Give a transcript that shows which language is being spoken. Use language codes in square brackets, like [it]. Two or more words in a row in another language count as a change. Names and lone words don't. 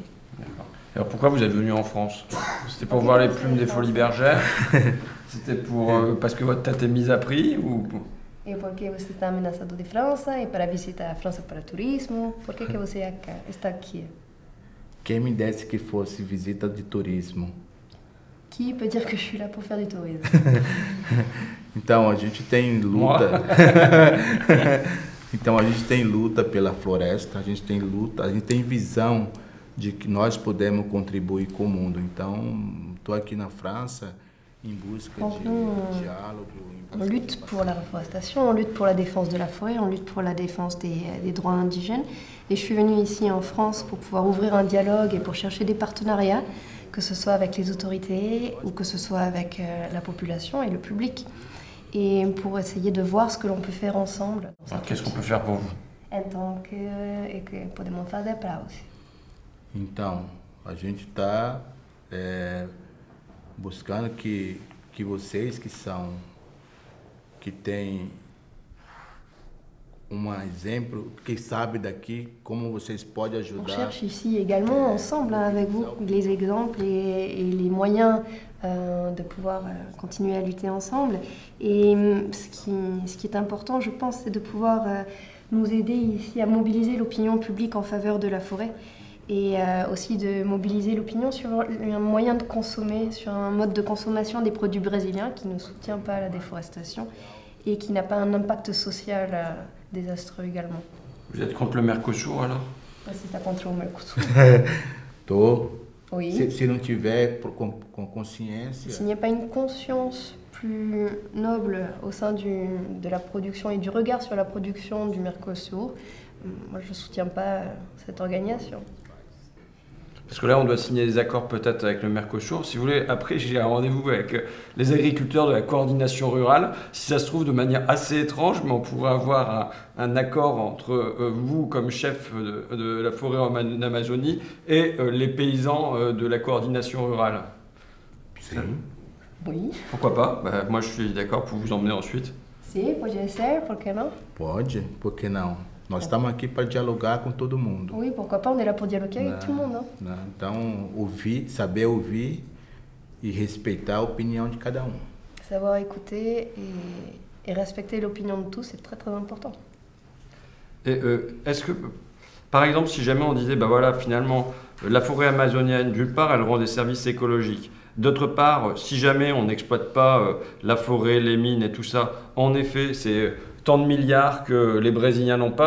[fr] D'accord. Alors pourquoi vous êtes venu en France? C'était pour voir les plumes des folies bergères? C'était parce que votre tête est mise à prix ou... [pt] E porque você está ameaçado de França e para visitar a França para turismo? Por que você está aqui? Quem me desse que fosse visita de turismo. [fr] Qui peut dire que je suis là pour faire du tourisme? [pt] Então a gente tem luta. Então a gente tem luta pela floresta, a gente tem visão de que nós podemos contribuir com o mundo. Então estou aqui na França em busca de diálogo. [fr] On lutte pour la reforestation, on lutte pour la défense de la forêt, on lutte pour la défense des droits indigènes. Et je suis venue ici en France pour pouvoir ouvrir un dialogue et pour chercher des partenariats, que ce soit avec les autorités ou que ce soit avec la population et le public. Et pour essayer de voir ce que l'on peut faire ensemble. Alors, qu'est-ce qu'on peut faire pour vous? [pt] Então, que podemos fazer para você? Então, a gente está buscando que vocês que têm exemplo, que sabem daqui, como vocês podem ajudar. [fr] On cherche ici également ensemble avec vous les exemples et les moyens de pouvoir continuer à lutter ensemble. Et ce qui est important, je pense, c'est de pouvoir nous aider ici à mobiliser l'opinion publique en faveur de la forêt et aussi de mobiliser l'opinion sur un moyen de consommer, sur un mode de consommation des produits brésiliens qui ne soutient pas la déforestation et qui n'a pas un impact social désastreux également. Vous êtes contre le Mercosur alors? [pt] Você está contra o Mercosul? Tô. [fr] Oui. [pt] Se não tiver com consciência. [fr] S'il n'y a pas une conscience plus noble au sein de la production et du regard sur la production du Mercosur, moi je ne soutiens pas cette organisation. Parce que là, on doit signer des accords peut-être avec le Mercosur. Si vous voulez, après, j'ai un rendez-vous avec les agriculteurs de la coordination rurale. Si ça se trouve de manière assez étrange, mais on pourrait avoir un accord entre vous, comme chef de la forêt en Amazonie, et les paysans de la coordination rurale. [pt] Sim. [fr] Oui. Pourquoi pas? Moi, je suis d'accord pour vous emmener ensuite. [pt] Si, pode ser, por que não? Pode, por que não? Nós estamos aqui para dialogar com todo mundo. [fr] Oui, pourquoi pas, on est là pour dialoguer avec tout le monde. [pt] Né? Então, saber ouvir e respeitar a opinião de cada um. [fr] Savoir écouter et respecter l'opinion de tous, c'est très très important. Et est-ce que, par exemple, si jamais on disait, bah voilà, finalement, la forêt amazonienne, d'une part, elle rend des services écologiques. D'autre part, si jamais on n'exploite pas la forêt, les mines et tout ça, en effet, c'est tant de milliards que les Brésiliens n'ont pas.